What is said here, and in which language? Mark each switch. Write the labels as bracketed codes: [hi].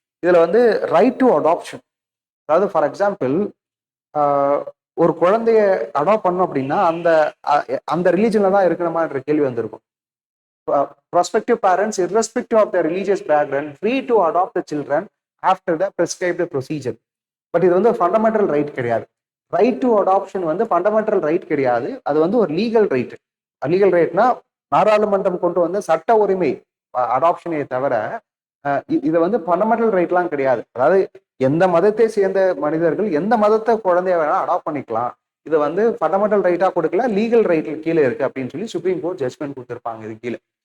[ta] இதுல வந்து right to adoption, அதாவது ஃபார் எக்ஸாம்பிள் ஒரு குழந்தைய அடாப்ட் பண்ணோம் அப்படின்னா அந்த ரிலீஜன்ல தான் இருக்கணுமான்ற கேள்வி வந்திருக்கும். [en] prospective parents irrespective of their religious background free to adopt the children after the prescribed procedure. [ta] But இது வந்து ஃபண்டமெண்டல் ரைட் கிடையாது. ரைட் டு அடாப்ஷன் வந்து ஃபண்டமெண்டல் ரைட் கிடையாது, அது வந்து ஒரு லீகல் ரைட். லீகல் ரைட்னா நாடாளுமன்றம் கொண்டு வந்த சட்ட உரிமை அடாப்ஷனே தவிர இது வந்து ஃபண்டமெண்டல் ரைட்லாம் கிடையாது. அதாவது எந்த மதத்தை சேர்ந்த மனிதர்கள் எந்த மதத்தை குழந்தைய வேணா அடாப்ட் பண்ணிக்கலாம், இது வந்து ஃபண்டமெண்டல் ரைட்டா கொடுக்கல, லீகல் ரைட்ல கீழே இருக்கு அப்படின்னு சொல்லி சுப்ரீம் கோர்ட் ஜட்மெண்ட் கொடுத்திருப்பாங்க இது கீழே.